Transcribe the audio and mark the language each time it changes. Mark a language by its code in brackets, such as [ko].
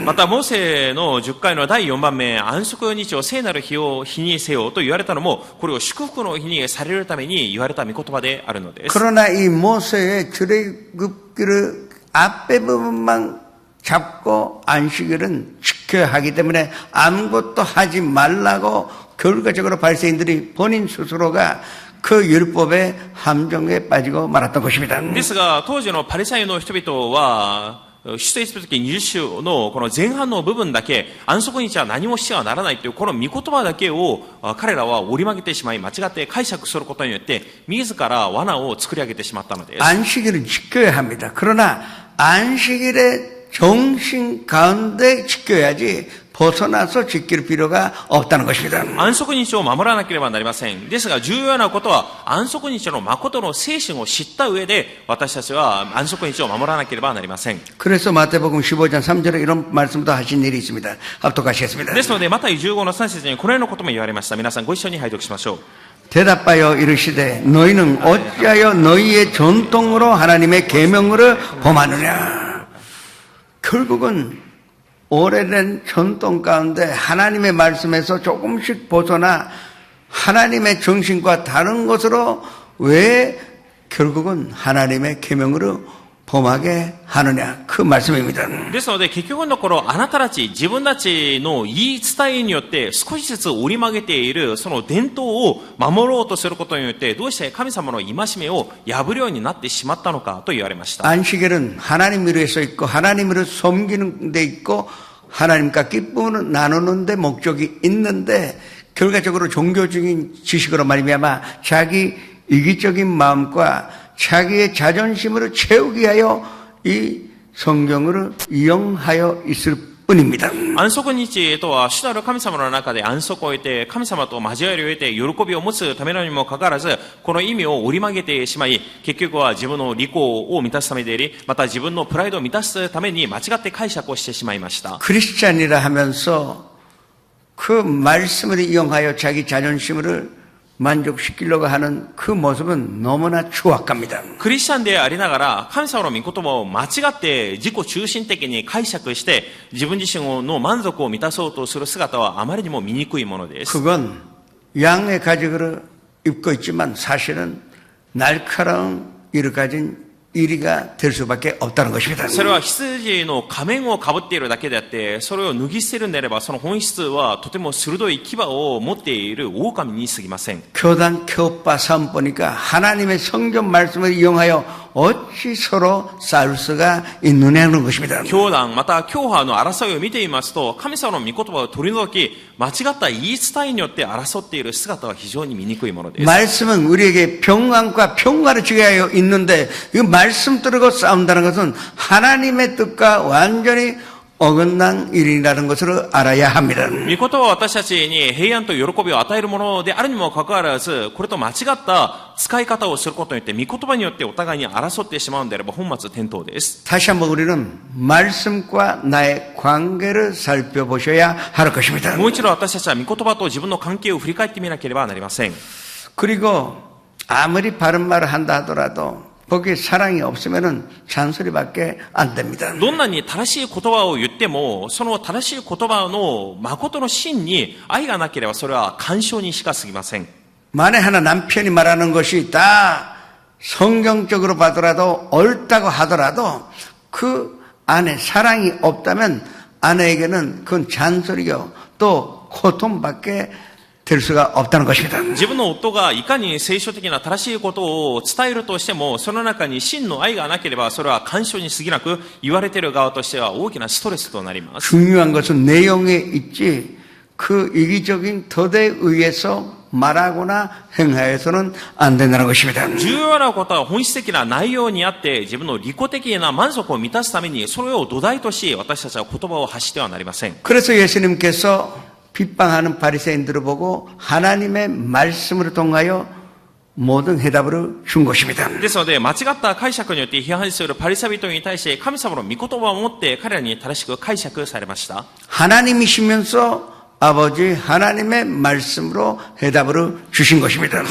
[ja] また、モーセの10回の第4番目、安息日を聖なる日にせよと言われたのも、これを祝福の日にされるために言われた御言葉であるのです。 [ko] 그러나 이 모세의 출애굽기를 앞에 부분만 잡고 안식일은 지켜야 하기 때문에 아무것도 하지 말라고 결과적으로 바리새인들이 본인 스스로가 그 율법의 함정에 빠지고 말았던 것입니다. [ja] ですが、当時のパリサイの人々は、出エジプト記20章のこの前半の部分だけ、安息日は何もしてはならないというこの御言葉だけを彼らは折り曲げてしまい、間違って解釈することによって自ら罠を作り上げてしまったのです。 [ko] 안식일은 지켜야 합니다. 그러나 안식일의 정신 가운데 지켜야지 벗어나서 지킬 필요가 없다는 것입니다. [ja] 安息日を守らなければなりません。ですが重要なことは、安息日の誠の精神を知った上で、私たちは安息日を守らなければなりません。 [ko] 그래서 마태복음 15장 3절에 이런 말씀도 하신 일이 있습니다. 합독하시겠습니다. [ja] ですので、マタイ15の3節にこのようなことも言われました。皆さんご一緒に拝読しましょう。 [ko] 대답하여 이르시되 너희는 어찌하여 너희의 전통으로 하나님의 계명을 범하느냐. 결국은 오래된 전통 가운데 하나님의 말씀에서 조금씩 벗어나 하나님의 정신과 다른 것으로 왜 결국은 하나님의 계명으로 범하게 하느냐, 그 말씀입니다. [ja] ですので、結局のところ、あなたたち、自分たちの言い伝えによって少しずつ折り曲げているその伝統を守ろうとすることによって、どうして神様の戒めを破るようになってしまったのかと言われました。 [ko] 안식일은 하나님을 위해서 있고 하나님을 섬기는 데 있고 하나님과 기쁨을 나누는 데 목적이 있는데, 결과적으로 종교적인 지식으로 말미암아 자기 이기적인 마음과 자기의 자존심으로 채우기 위하여 이 성경을 이용하여 있을 뿐입니다. [ja] 安息日とは、主なる神様の中で安息を得て、神様と交わりを得て、喜びを持つためのにもかかわらず、この意味を折り曲げてしまい、結局は自分の利口を満たすためであり、また自分のプライドを満たすために間違って解釈をしてしまいました。 [ko] 크리스찬이라 하면서 그 말씀을 이용하여 자기 자존심을 만족시키려고 하는 그 모습은 너무나 추악합니다. [ja] クリスチャンでありながら、神様の御言葉を間違って自己中心的に解釈して、自分自身の満足を満たそうとする姿はあまりにも醜いものです。 [ko] 그건 양의 가죽을 입고 있지만 사실은 날카로운 일을 가진 이리가 될 수밖에 없다는 것입니다. [ja] それは羊の仮面をかぶっているだけであって、それを脱ぎ捨てるんであれば、その本質はとても鋭い牙を持っている狼に過ぎません。 [ko] 교단 교파 싸움 보니까 하나님의 성경 말씀을 이용하여 어찌 서로 싸울 수가 있느냐는 것입니다. [ja] 教団また教派の争いを見ていますと、神様の御言葉を取り除き、間違った言い伝えによって争っている姿は非常に醜いものです。 [ko] 말씀은 우리에게 평안과 평화를 주게 하여 있는데, 이 말씀 들고 싸운다는 것은 하나님의 뜻과 완전히 어긋난 일이라는 것을 알아야 합니다. [ja] 御言葉は私たちに平安と喜びを与えるものであるにもかかわらず、これと間違った使い方をすることによって、御言葉によってお互いに争ってしまうんであれば本末転倒です。 [ko] 다시 한번 우리는 말씀과 나의 관계를 살펴보셔야 할 것입니다. [ja] もう一度私たちは御言葉と自分の関係を振り返ってみなければなりません。 [ko] 그리고 아무리 바른 말을 한다 하더라도 거기에 사랑이 없으면은 잔소리밖에 안 됩니다. [ja] どんなに正しい言葉を言っても、その正しい言葉の誠の真に愛がなければそれは干渉にしか過ぎません。 [ko] 만에 하나 남편이 말하는 것이 다 성경적으로 봐더라도 옳다고 하더라도 그 안에 사랑이 없다면 아내에게는 그건 잔소리요 또 고통밖에 될 수가 없다는 것입니다. [ja] 自分の夫がいかに聖書的な正しいことを伝えるとしても、その中に真の愛がなければそれは干渉に過ぎなく、言われている側としては大きなストレスとなります。 [ko] 중요한 것은 내용에 있지 그 이기적인 덫에 의해서 말하거나 행하여서는 안 된다는 것입니다. [ja] 重要なことは本質的な内容にあって、自分の利己的な満足を満たすためにそれを土台とし、私たちは言葉を発してはなりません。 [ko] 그래서 예수님께서 빗방하는 바리새인들을 보고 하나님의 말씀으로 통하여 모든 해답을 준 것입니다. [ja] ですので、間違った解釈によって批判するパリサイ人に対して神様の御言葉を持って彼らに正しく解釈されました。 [ko] 하나님이시면서 아버지 하나님의 말씀으로 해답을 주신 것입니다.